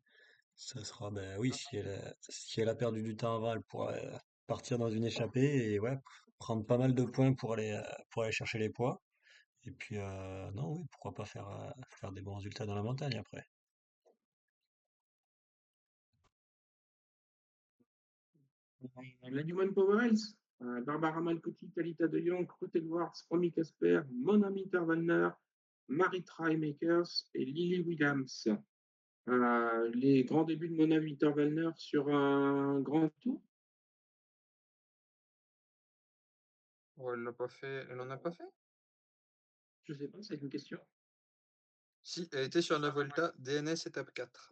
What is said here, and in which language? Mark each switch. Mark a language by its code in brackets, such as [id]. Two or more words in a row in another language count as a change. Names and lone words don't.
[fr] Ça sera, ben oui, si elle a perdu du temps avant, elle pourra partir dans une échappée et ouais, prendre pas mal de points pour aller chercher les poids. Et puis, non, oui, pourquoi pas faire des bons résultats dans la montagne après. La Human Power Health, Barbara Malcotti, Talita de Jong, Ruth Edwards, Romy Casper, Mona Minterwallner, Marie Makers et Lily Williams. Les grands débuts de Mona Winterwallner sur un grand tour. Oh, elle en a pas fait? Je sais pas, c'est une question. Si, elle était sur la Vuelta DNS étape 4.